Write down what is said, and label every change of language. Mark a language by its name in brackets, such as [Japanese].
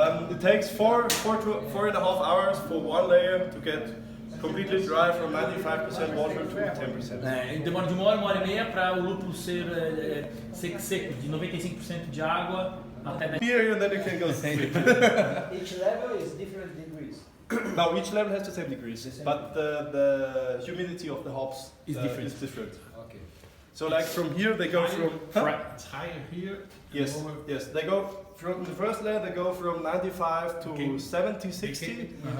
[English] It takes 4.5 hours for 1 layer to get completely dry from 95% water to 10%. [Portuguese] Demora de 1 hora e meia para o lúpulo ser seco, de 95% de água até 10%. [English] Here and then you can go sleep. Each level is different degrees. Now each level has the same degrees, but the humidity of the hops is different. Okay. So like from here they go from It's higher here. yes, they go from the first layer they go from 95 to 70, 60.